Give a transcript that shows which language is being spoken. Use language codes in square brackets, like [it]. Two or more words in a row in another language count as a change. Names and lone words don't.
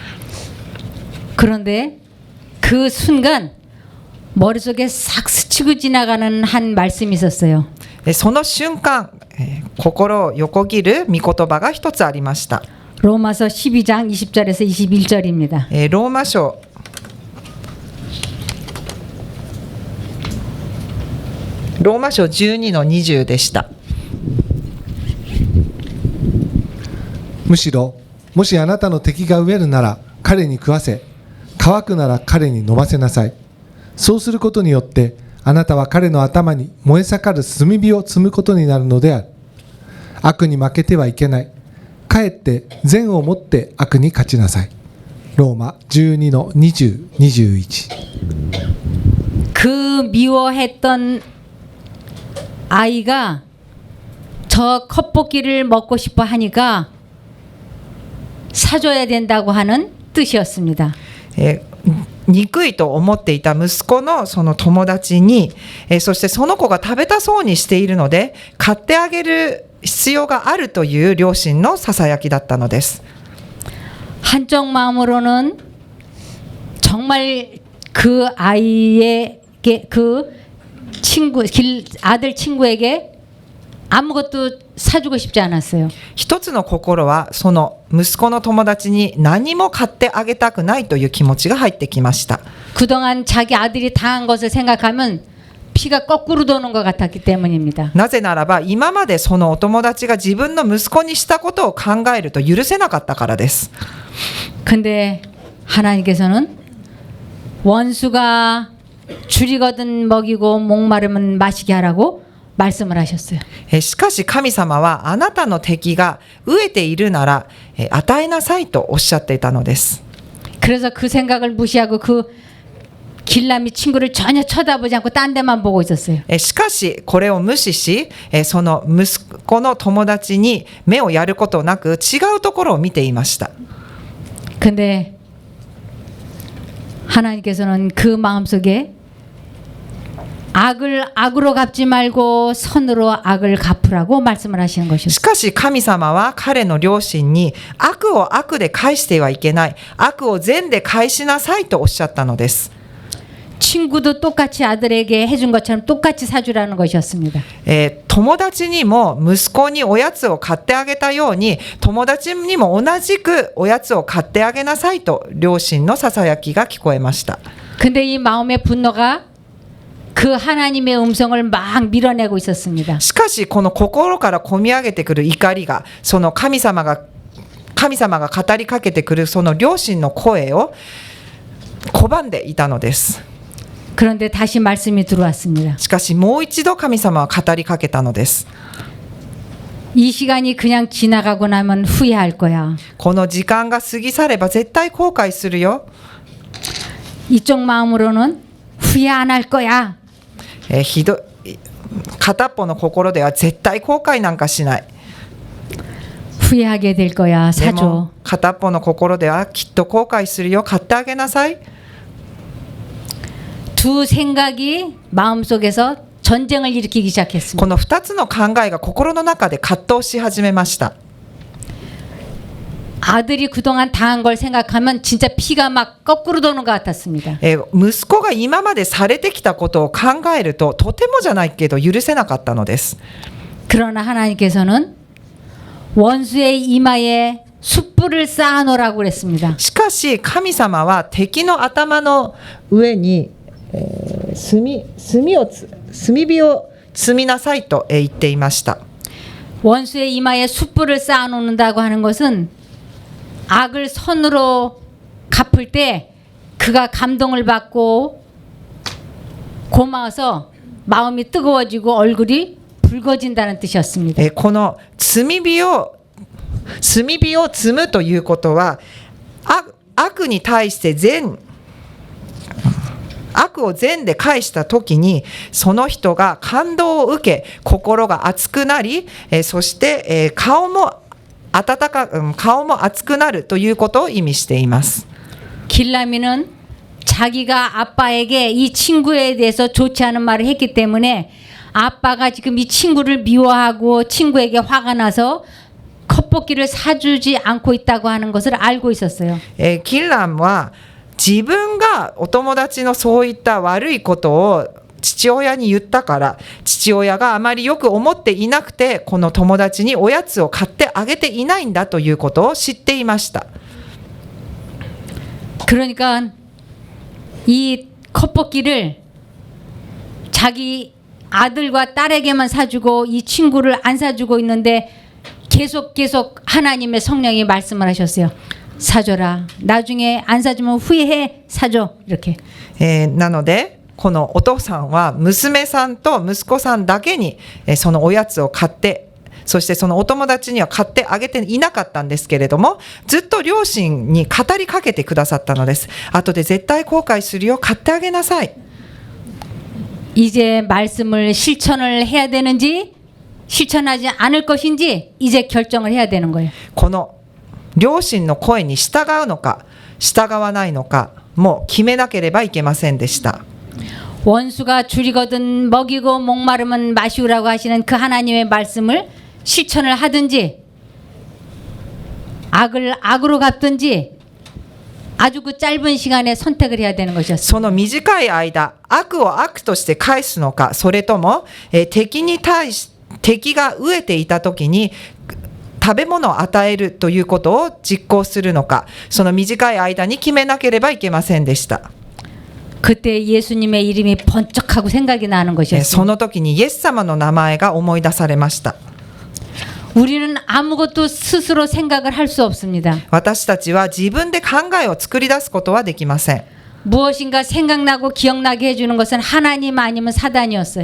[ko] 그런데 그 순간 머릿속에 싹 스치고 지나가는 한 말씀이 있었어요. [ja] その瞬間、心を横切る御言葉が一つありました。 [ko] 로마서 12장 20절에서 21절입니다. [ja] ローマ書12の20でした。むしろもしあなたの敵が飢えるなら彼に食わせ乾くなら彼に飲ませなさい。そうすることによってあなたは彼の頭に燃え盛る炭火を積むことになるのである。悪に負けてはいけない。かえって善をもって悪に勝ちなさい。ローマ12の20、21。 [ko] 그 미워했던 아이가 저 컵볶이를 먹고 싶어 하니까 사줘야 된다고 하는 뜻이었습니다. [ja] 憎いと思っていた息子のその友達に、そしてその子が食べたそうにしているので買ってあげる必要があるという両親のささやきだったのです。 [ko] 한쪽 마음으로는 정말 그 아이에게 그 친구 아들 친구에게 아무것도 사주고 싶지 않았어요. [ja] 一つの心はその息子の友達に何も買ってあげたくないという気持ちが入ってきました。 [ko] 그동안 자기 아들이 당한 것을 생각하면 피가 거꾸로 도는 것 같았기 때문입니다. [ja] なぜならば今までそのお友達が自分の息子にしたことを考えると許せなかったからです。 [ko] 근데 하나님께서는 원수가 줄이거든 먹이고 목마르면 마시게 하라고 말씀을 하셨어요. [ja] しかし神様はあなたの敵が飢えているなら与えなさいとおっしゃっていたのです。 [ko] 그래서 그 생각을 무시하고 그 길람이 친구를 전혀 쳐다보지 않고 딴 데만 보고 있었어요. [ja] しかしこれを無視しその息子の友達に目をやることなく違うところを見ていました。 [ko] 근데 하나님께서는 그 마음속에 악을 악으로 갚지 말고 선으로 악을 갚으라고 말씀을 하시는 [ja] し [ko] 것이었어요. [ja] かし神様は彼の両親に悪を悪で返してはいけない、悪を善で返しなさいとおっしゃったのです。 [ko] 친구도 똑같이 아들에게 해준 것처럼 똑같이 사주라는 것이었습니다. [ja] 友達にも息子におやつを買ってあげたように友達にも同じくおやつを買ってあげなさいと両親のささやきが聞こえました。 [ko] 근데 이 마음의 분노가 그 하나님의 음성을 막 밀어내고 있었습니다. [ja] しかしこの心からこみ上げてくる怒りがその神様が語りかけてくるその両親の声を拒んでいたのです。 [ko] 그런데 다시 말씀이 들어왔습니다. [ja] しかしもう一度神様は語りかけたのです。 [ko] 이 시간이 그냥 지나가고 나면 후회할 거야. [ja] この時間が過ぎ去れば絶対後悔するよ。 [ko] 이쪽 마음으로는 후회 안 할 거야. [ja] 片っぽの心では絶対後悔なんかしない。 [ko] 후회하게 될 거야. [ja] で [ko] 사줘. [ja] も片っぽの心ではきっと後悔するよ。買ってあげなさい。 [ko] 두 생각이 마음속에서 전쟁을 일으키기 [ja] こ [ko] 시작했습니다. [ja] の2つの考えが心の中で葛藤し始めました。 [ko] 아들이 그동안 당한 걸 생각하면 진짜 피가 막 거꾸로 도는 것 같았습니다. [ja] 息子が今までされてきたことを考えるととてもじゃないけど許せなかったのです。 [ko] 그러나 하나님께서는 원수의 이마에 숯불을 쌓아놓으라고 그랬습니다. [ja] しかし神様は敵の頭の上に炭火を積みなさいと言っていました。 [ko] 원수의 이마에 숯불을 쌓아놓는다고 하는 것은 악을 선으로 갚을 때 그가 감동을 받고 고마워서 마음이 뜨거워지고 얼굴이 붉어진다는 뜻이었습니다. [ja] この炭火を積むということは悪に対して悪を善で返した時にその人が感動を受け心が熱くなりそして顔も熱くなるということを意味しています。 [ko] 길라미는 자기가 아빠에게 이 친구에 대해서 좋지 않은 말을 했기 때문에 아빠가 지금 이 친구를 미워하고 친구에게 화가 나서 컵볶이를 사주지 않고 있다고 하는 것을 알고 있었어요. [ja] キンランは自分がお友達のそういった悪いことを父親に言ったから父親があまりよく思っていなくてこの友達におやつを買ってあげていないんだということを知っていました。 [ko] 그러니까 이 컵볶이를 자기 아들과 딸에게만 사주고 이 친구를 안 사주고 있는데 계속 하나님의 성령이 말씀을 하셨어요. 사줘라. 나중에 안 사주면 후회해. 사줘. 이렇게. [ja] なのでこのお父さんは娘さんと息子さんだけにそのおやつを買ってそしてそのお友達には買ってあげていなかったんですけれどもずっと両親に語りかけてくださったのです。後で絶対後悔するよ。買ってあげなさい。 [ko] 이제 말씀을 실천을 해야 되는지 실천하지 않을 것인지 이제 결정을 해야 되는 거예요. [ja] この両親の声に従うのか従わないのかもう決めなければいけませんでした。 [ko] 원수가 줄이거든 먹이고 목마르면 마시우라고 하시는 그 하나님의 말씀을 실천을 하든지 악을 악으로 갚든지 아주 그 짧은 시간에 선택을 해야 되는 것이었습니다. [ja] その短い間悪を悪として返すのかそれとも敵が飢えていた時に食べ物を与えるということを実行するのかその短い間に決めなければいけませんでした。 [ko] 그때 예수님의 이름이 번쩍하고 생각이 나는 [ja] そ [ko] 것이었습니다. [ja] の時にイエス様の名前が思い出されました。 [ko] 우리는 아무것도 스스로 생각을 할 수 없습니다. [ja] 私たちは自分で考えを作り出すことはできません。 [ko] 무엇인가 생각나고 기억나게 해주는 것은 하나님 아니면 사단이었어요.